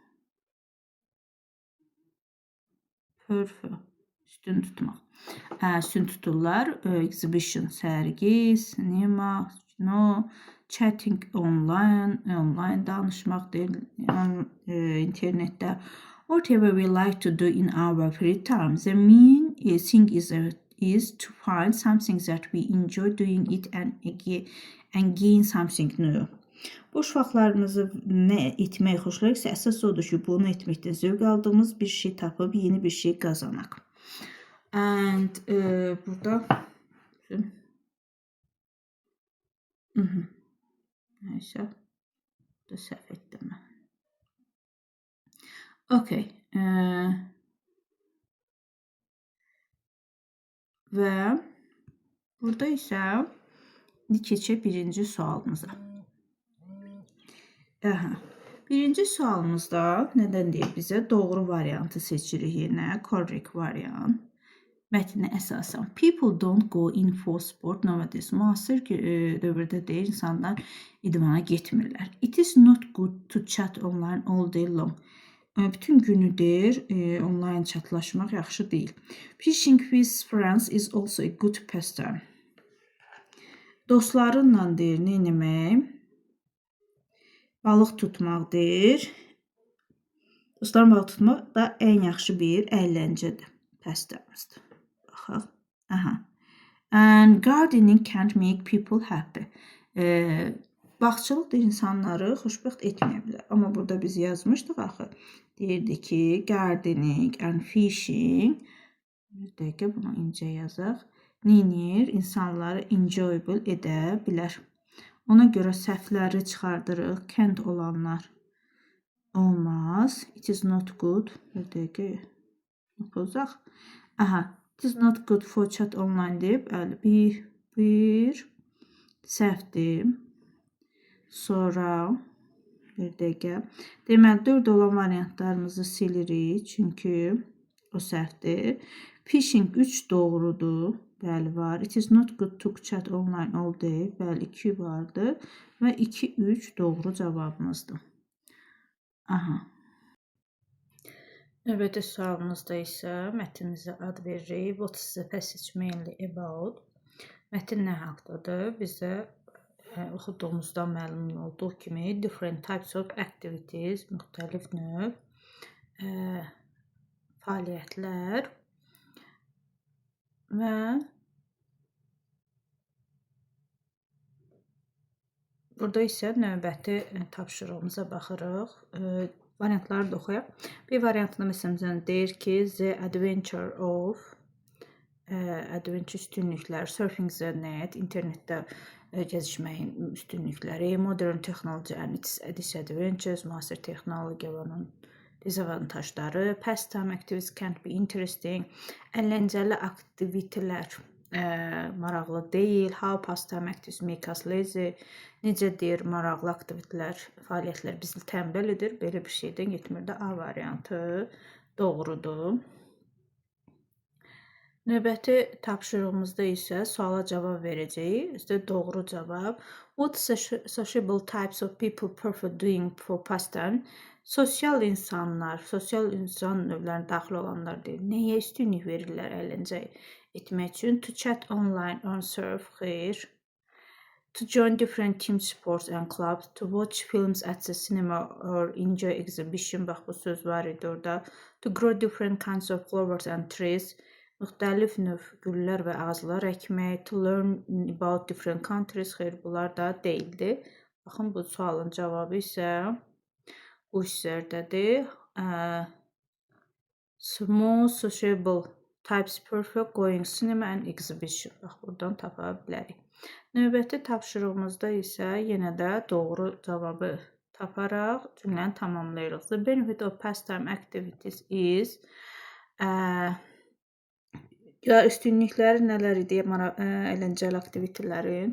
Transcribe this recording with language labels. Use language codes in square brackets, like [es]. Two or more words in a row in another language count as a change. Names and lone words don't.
[az] Prefer üstün tutmaq. Üstün tuturlar. Exhibition, sərgi, sinema, kino, [en] chatting online [az] danışmaq deyil, internetdə. [en] Whatever we like to do in our free time. The main thing is to find something that we enjoy doing it and gain something new. [az] Boş vaxtlarımızı nə etmək xoşlayırsa, əsas odur ki, bunu etməkdən zövq aldığımız bir şey tapıb yeni bir şey qazanaq. And burada neyse, da səhv etdim mən. Okay. Və burada isə keçək birinci sualımıza. Birinci sualımızda nədən deyir bizə? Doğru variantı seçirik yenə, [en] correct variant. [az] Mətninə əsasən. [en] People don't go in for sport nowadays. [az] Müasir dövrdə deyir, insanlar idmana getmirlər. [en] It is not good to chat online all day long. [az] Bütün günü deyir, onlayn chatlaşmaq yaxşı deyil. [en] Fishing with friends is also a good pastime. [az] Dostlarınla deyir, nə etmək? Balıq tutmaq deyir. Dostlarla balıq tutmaq da ən yaxşı bir əyləncədir. Pastime'dir. Baxaq. Aha. [en] And gardening can't make people happy. [az] Bağçılıq da insanları xoşbəxt etməyə bilər. Amma burada biz yazmışdıq axı. Deyirdi ki, [en] gardening and fishing. [az] Bir dəqiqə bunu incə yazaq. Neyinir? İnsanları enjoyable edə bilər. Ona görə səhvləri çıxardırıq. Can't olanlar olmaz. [en] It is not good. [az] Bir dəqiqə yapacaq. Aha. [en] It is not good for chat online deyib. [az] Bir səhvdir. Sonra bir dəqiqə. Deməli, 4 olan variantlarımızı silirik. Çünki o səhvdir. Fishing 3 doğrudur. Bəli, var. [en] It is not good to chat online all day. [az] Bəli, 2 vardı. Və 2-3 doğru cavabımızdır. Aha. Növbəti sualımızda isə mətnimizə ad veririk. [en] What is the passage mainly about? [az] Mətn nə haqdadır? Bizə oxuduğumuzdan məlum olduğu kimi [en] different types of activities, [az] müxtəlif növ fəaliyyətlər və Burada isə növbəti tapşırığımıza baxırıq. Variantları da oxuyaq. Bir variantında məsələn deyir ki, [en] the adventure of adventure üstünlüklər, surfing the net, [az] internetdə gəzişməyin üstünlükləri, [en] modern technology and its disadvantages, [az] müasir texnologiyanın dezavantajları, [en] pastime activities can't be interesting, [az] əyləncəli aktivitelər maraqlı deyil, [en] how pastime activities make us lazy, [az] necə deyir maraqlı aktivitelər, fəaliyyətlər bizi tənbəl edir, belə bir şeydən getmir də A variantı doğrudur. Növbəti tapşırığımızda isə suala cavab verəcəyik. İşte doğru cavab. [en] What sociable types of people prefer doing for pastime? [az] Sosial insan növlərinə daxil olanlar deyil. Nəyə üstünlük verirlər əyləncə etmək üçün? [en] To chat online on surf, xeyr. To join different team sports and clubs, to watch films at the cinema or enjoy exhibition, [az] bax bu söz var idi orada. [en] To grow different kinds of flowers and trees, [az] müxtəlif növ güllər və ağaclar əkmək, [en] to learn about different countries, [az] xeyr bunlar da deyildi. Baxın bu sualın cavabı isə bu hissərdədir. [en] Small sociable types prefer going cinema and exhibition. [az] Bax buradan tapa bilərik. Növbəti tapşırığımızda isə yenə də doğru cavabı taparaq cümləni tamamlayırıq. [en] The benefit of pastime activities is [az] üstünlükləri nələr idi? Əyləncəli aktivitələrin.